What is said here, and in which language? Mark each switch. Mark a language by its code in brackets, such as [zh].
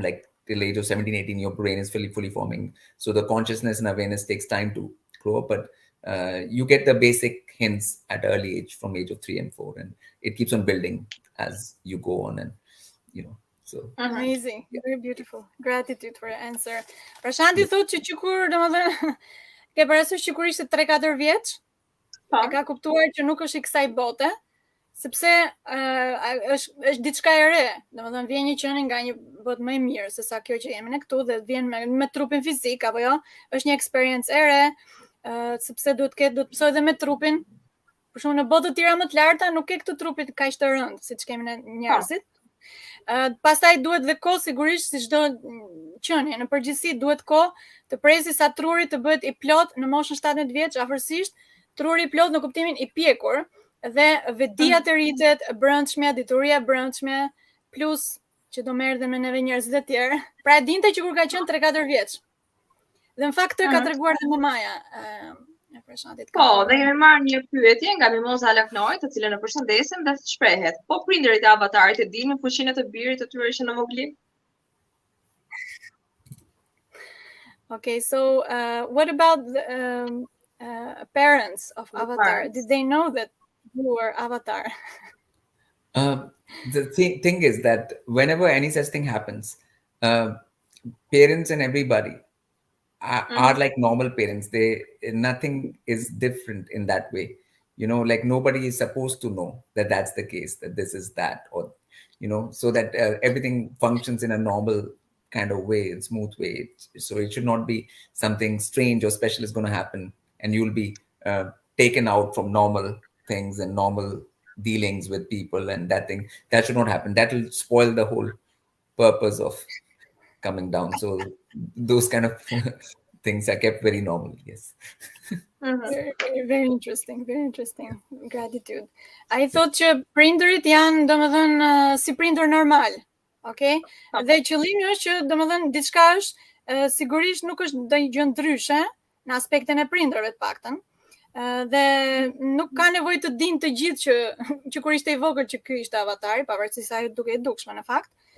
[en] Like, till age of 17-18 your brain is fully forming, so the consciousness and awareness takes time to grow up, but you get the basic hints at early age, from age of 3 and 4, and it keeps on building as you go on, and so amazing. Very beautiful. Gratitude for your answer. [sq] Prashanti thotë që kur, domethënë, ke parasysh që kur ishte 3-4 vjeç, e ka kuptuar që nuk është i kësaj bote, sepse është diçka e re. Domethënë, vjen një qenie nga një botë më e mirë se sa kjo që jemi ne këtu, dhe vjen me trupin fizik, apo jo? Është një eksperiencë e re. Sepse duhet të pësoj dhe me trupin. Për shumë në botë të tjera më të larta nuk ke këtë trupit kaq të rëndë siç kemi ne njerëzit. Pastaj duhet dhe kohë, sigurisht, si çdo qenie, në përgjithësi duhet kohë të presi sa truri të bëhet i plot në moshën 17 vjeç, afërsisht, truri i plot në kuptimin i pjekur, dhe vedia të rritet, brendshmja, dituria brendshme, plus që do merr dhe me neve njerëzit e tjerë. Pra e dinte që kur ka qenë 3-4 vjeç. Dhe në fakt ka treguar dhe me Maja e Prashantit. Po, dhe kemi marrë një pyetje nga Mimoza Laknoj, të cilën e përshëndesim, dhe shprehet: po prindërit e Avatarit e dinë fuqinë të birit të tyre që në vogël? [en] Okay, so what about the parents of Avatar? Did they know that Viewer avatar. The thing is that whenever any such thing happens, parents and everybody are like normal parents. Nothing is different in that way. Like nobody is supposed to know that that's the case, that this is that, or so that everything functions in a normal kind of way, in smooth way. So it should not be something strange or special is going to happen, and you'll be taken out from normal things and normal dealings with people, and that should not happen. That will spoil the whole purpose of coming down. So those kind of things are kept very normal. Yes. Very interesting, very interesting. Gratitude. I thought [sq] që prindërit janë domethënë si prindër normal. Okay? Dhe qëllimi është që domethënë diçka është sigurisht nuk është ndonjë gjë ndryshe në aspektin e prindërve të paktën. Dhe nuk ka nevojë të dinë të gjithë që kur ishte i vogël që ky ishte avatari, pavarësisht se ajo duket e dukshme në fakt.